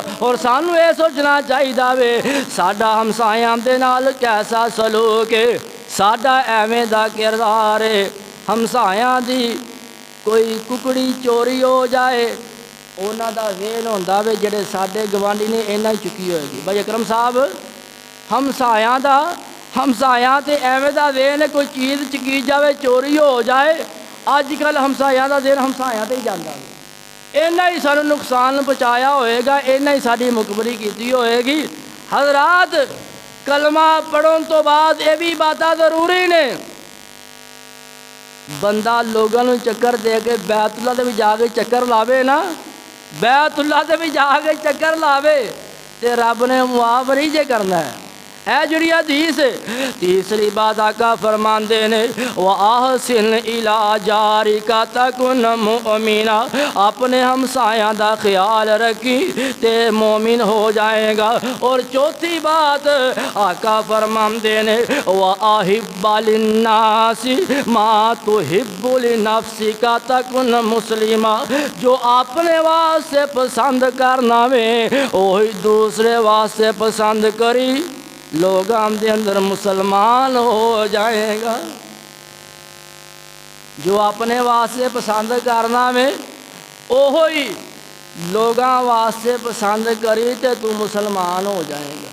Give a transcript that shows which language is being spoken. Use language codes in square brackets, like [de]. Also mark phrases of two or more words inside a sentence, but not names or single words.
[pa] اور سانو یہ سوچنا چاہیدا وے ساڈا ہمسایاں دے نال کیسا سلوک ہے، ساڈا ایویں دا کردار ہے۔ ہمسایاں دی کوئی ککڑی چوری ہو جائے اونا دا ذہن ہوندا وے جڑے ساڈے گوانڈی نے اینا ہی چکی ہوئے گی۔ بھائی اکرم صاحب ہمسایاں تے ایویں دا ذہن کوئی چیز چکی جاوے چوری ہو جائے، اج کل ہمسایاں دا ذہن ہمسایاں تے ہی جاندا وے، اینا ہی سانو نقصان پہنچایا ہوئے گا، اینا ہی ساڈی مکبری کیتی ہوئے گی۔ حضرات کلمہ پڑھن تو بعد یہ بھی باتاں ضروری نے۔ بندہ لوگوں نو چکر دے کے بیت اللہ دے بھی جا کے چکر لاوے نا، بیت اللہ دے بھی جا کے چکر لاوے تے رب نے معاف نہیں جے کرنا ہے۔ اے جڑی حدیث ہے تیسری بات آقا فرماندے نے [ar] وَأَحْسِنْ إِلَىٰ جَارِكَ تَكُنْ مُؤْمِنًا، [pa] اپنے ہمسایاں دا خیال رکھی تے مومن ہو جائے گا۔ اور چوتھی بات آقا فرماندے نے [ar] وَأَحِبَّ لِلنَّاسِ مَا تُحِبُّ لِنَفْسِكَ تَكُنْ مُسْلِمًا، [pa] جو اپنے واسطے پسند کرنا وے وہی دوسرے واسطے پسند کری لوگاں دے اندر مسلمان ہو جائے گا۔ جو اپنے واسطے پسند کرنا وے وہی لوگاں واسطے پسند کری تے تو مسلمان ہو جائے گا۔